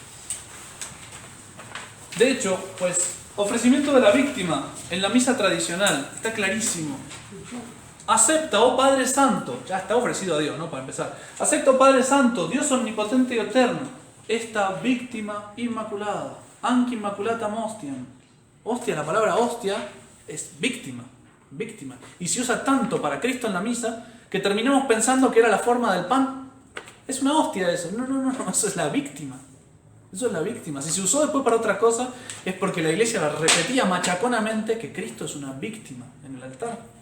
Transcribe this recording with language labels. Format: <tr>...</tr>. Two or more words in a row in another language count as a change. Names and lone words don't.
<es>De hecho, pues, ofrecimiento de la víctima en la misa tradicional, está clarísimo. Acepta, oh Padre Santo, ya está ofrecido a Dios, ¿no? Para empezar. Acepta, oh Padre Santo, Dios omnipotente y eterno, esta víctima inmaculada.</es> <la>Anque immaculatam hostiam.</la> <es>Hostia, la palabra hostia es víctima, víctima. Y se usa tanto para Cristo en la misa que terminamos pensando que era la forma del pan. Es una hostia eso. No, eso es la víctima. Eso es la víctima. Si se usó después para otra cosa, es porque la iglesia la repetía machaconamente que Cristo es una víctima en el altar.</es>